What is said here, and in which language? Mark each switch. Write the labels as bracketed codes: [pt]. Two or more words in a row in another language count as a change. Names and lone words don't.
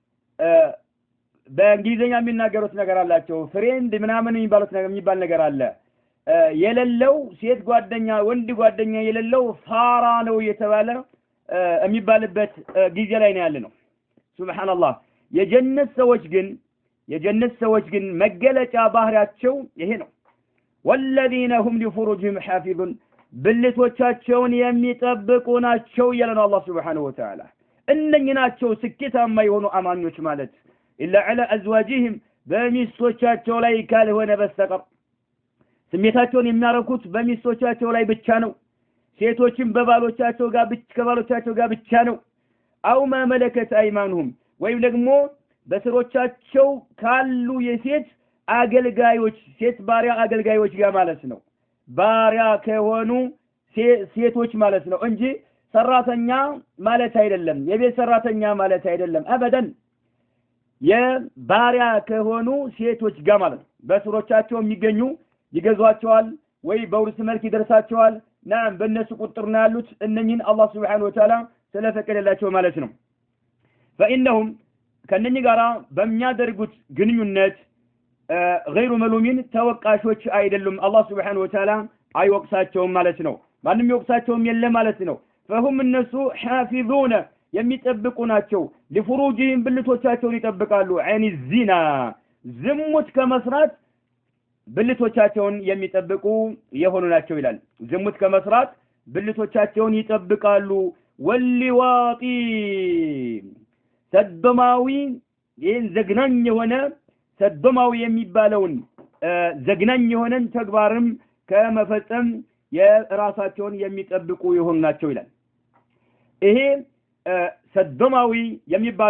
[am] በእንግሊዘኛ የሚናገሩት ነገር አላቸው ፍሬንድ ምናምን የሚባል ነገር አለ የሌለው ሴት ጓደኛ ወንድ ጓደኛ የሌለው ፋራ ነው የተባለ የሚባልበት ጊዜ ላይ ነው ያለነው ሱብሃንአላህ የጀነት ሰዎች ግን መገለጫ ባህሪያቸው ይሄ ነው [ar] والذين هم لفروجهم حافظون [am] ብልቶቻቸውን የሚጠብቁ ናቸው ይላል አላህ [ar] سبحانه و [am] Ta'ala እነኚህ ናቸው ስኬታማ የሆኑ አማኞች ማለት ኢላ [ar] على ازواجهم [am] በሚስቶቻቸው ላይ ካልሆነ በስተቀር ስሜታቸውን የሚያረኩት በሚስቶቻቸው ላይ ብቻ ነው ሴቶችን ከባሎቻቸው ጋር ብቻ ነው አው [ar] ما ملكت ايمانهم [am] ወይም ደግሞ በስሮቻቸው ካሉ የሴት አገልጋዮች ሴት ባሪያ አገልጋዮች ጋር ማለት ነው ባሪያ ከሆኑ ሴቶች ማለት ነው እንጂ ሰራተኛ ማለት አይደለም የቤት ሰራተኛ ማለት አይደለም አበደን የባሪያ ከሆኑ ሴቶች ጋር ማለት በስሮቻቸው የሚገኙ ይገዟቸዋል ወይ በውርስ መልክ ይደርሳቸዋል ናም በእነሱ ቁጥር ነው ያሉት እነኚህን አላህ [ar] سبحانه وتعالى [am] ስለፈቀደላቸው ማለት ነው فإنهم ከነኚህ ጋራ በሚያደርጉት ግንኙነት [ar] غير ملومين [am] ተወቃሾች አይደሉም አላህ [ar] سبحانه وتعالى [am] አይወቅሳቸውም ማለት ነው ማንንም ይወቅሳቸውም የለም ማለት ነው فهم እነሱ حافظون የሚጠብቁ ናቸው لفروجهم ብልቶቻቸውን ይጠብቃሉ [ar] عن الزنا [am] ዝሙት ከመስራት ብልቶቻቸውን የሚጠብቁ የሆኑ ናቸው ይላል ዝሙት ከመስራት ብልቶቻቸውን ይጠብቃሉ ወሊዋጢ ሰዶማዊ ይህን ዘግናኝ የሆነ ሰዶማዊ የሚባለውን ዘግናኝ የሆነን ተግባርም ከመፈጸም የራሳቸውን የሚጠብቁ የሆኑ ናቸው ይላል ይሄ ሰዶማዊ የሚባለው